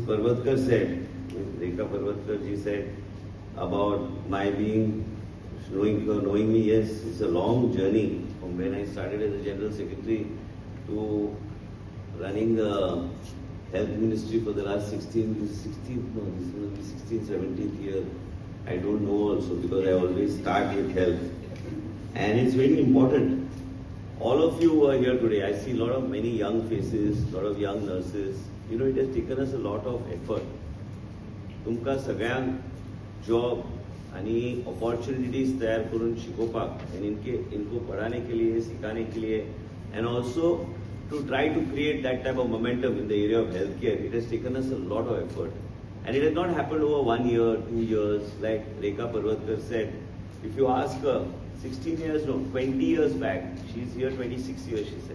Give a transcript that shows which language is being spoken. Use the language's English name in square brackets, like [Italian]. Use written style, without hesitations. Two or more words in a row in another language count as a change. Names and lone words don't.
[English] Parvatkar said, Rekha Parvatkar ji said about my being, knowing me, yes, it's a long journey from when I started as a General Secretary to running the Health Ministry for the last 17th year. I don't know also because I always start with health. And it's very important. All of you who are here today, I see many young faces, lot of young nurses. You know, it has taken us a lot of effort. [Konkani] तुमका सगळ्यांक जॉब आणि अपॉर्चुनिटीज तैयार करून शिकोवपाक and [Hindi] इनको पढ़ाने के लिए, सिखाने के लिए, [English] and also to try to create that type of momentum in the area of healthcare. It has taken us a lot of effort. And it has not happened over 1 year, 2 years, like Rekha Parvatkar said. If you ask her, 20 years back, she's here 26 years, she said.